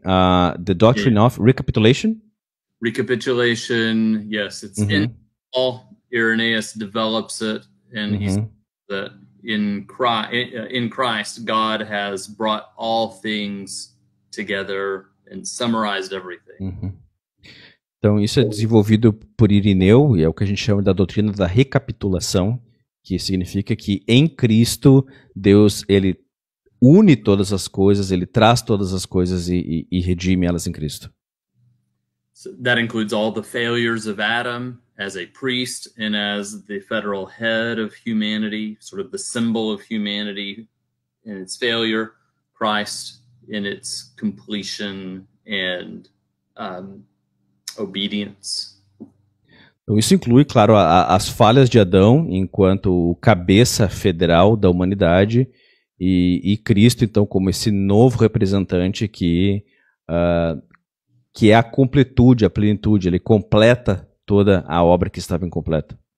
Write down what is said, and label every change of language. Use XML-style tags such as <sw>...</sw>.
<en>The doctrine of recapitulation? Recapitulation, yes, it's in Paul. Irenaeus develops it, and he says that in Christ, God has brought all things together and summarized everything.</en> <pt>Então, isso é desenvolvido por Irineu, e é o que a gente chama da doutrina da recapitulação, que significa que em Cristo, Deus, ele une todas as coisas, ele traz todas as coisas e redime elas em Cristo.</pt> <en>So that includes all the failures of Adam as a priest and as the federal head of humanity, sort of the symbol of humanity in its failure, Christ in its completion and obedience.</en> <pt>Então, isso inclui, claro, as falhas de Adão enquanto o cabeça federal da humanidade e Cristo, então, como esse novo representante que é a completude, a plenitude, ele completa toda a obra que estava incompleta.</pt>